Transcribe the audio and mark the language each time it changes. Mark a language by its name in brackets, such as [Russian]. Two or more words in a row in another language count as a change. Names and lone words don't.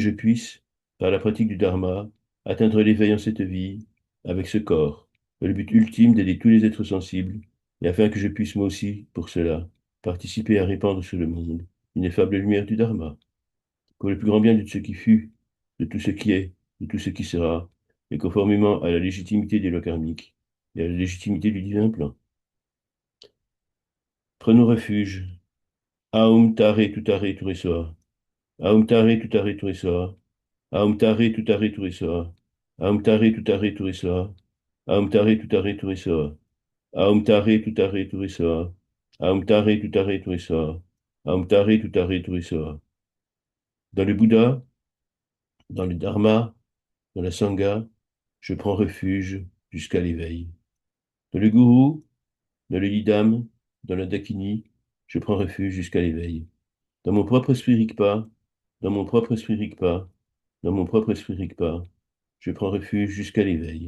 [French] je puisse, par la pratique du dharma, atteindre l'éveil en cette vie, avec ce corps, dans le but ultime d'aider tous les êtres sensibles, et afin que je puisse moi aussi, pour cela, participer à répandre sur le monde l'ineffable lumière du dharma, pour le plus grand bien de ce qui fut, de tout ce qui est, de tout ce qui sera, et conformément à la légitimité des lois karmiques et à la légitimité du divin plan. Prenons refuge. [Sanskrit] ॐ तारे तुतारे तुरेसोआ। ॐ तारे तुतारे तुरेसोआ. ॐ तारे तुतारे तुरेसोआ। ॐ तारे तुतारे तुरेसोआ. ॐ तारे तुतारे तुरेसोआ। ॐ तारे तुतारे तुरेसोआ. ॐ तारे तुतारे तुरेसोआ। ॐ तारे तुतारे तुरेसोआ. [French] Dans le Bouddha, dans le Dharma, dans la Sangha, je prends refuge jusqu'à l'éveil. Dans le Gourou, dans le Yidam, dans la Dakini, je prends refuge jusqu'à l'éveil. Dans mon propre esprit Rigpa, dans mon propre esprit Rigpa, dans mon propre esprit Rigpa, je prends refuge jusqu'à l'éveil.